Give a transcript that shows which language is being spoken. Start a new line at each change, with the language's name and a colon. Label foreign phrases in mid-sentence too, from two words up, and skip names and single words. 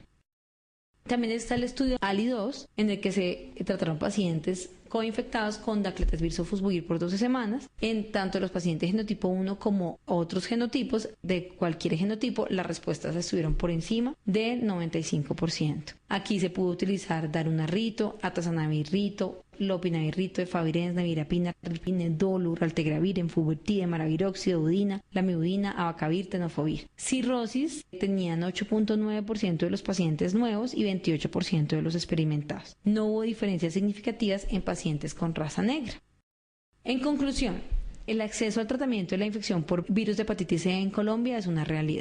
Spanish: También está el estudio ALI-2, en el que se trataron pacientes coinfectados con daclatasvir, sofosbuvir por 12 semanas. En tanto los pacientes genotipo 1 como otros genotipos de cualquier genotipo, las respuestas estuvieron por encima del 95%. Aquí se pudo utilizar darunarrito, atazanavir-rito, lopinavir-rito, efavirenz, nevirapina, rilpine, dolu, raltegravir, enfuvirtide, maraviroxida, udina, lamivudina, abacavir, tenofovir. Cirrosis tenían 8.9% de los pacientes nuevos y 28% de los experimentados. No hubo diferencias significativas en pacientes con raza negra. En conclusión, el acceso al tratamiento de la infección por virus de hepatitis C en Colombia es una realidad.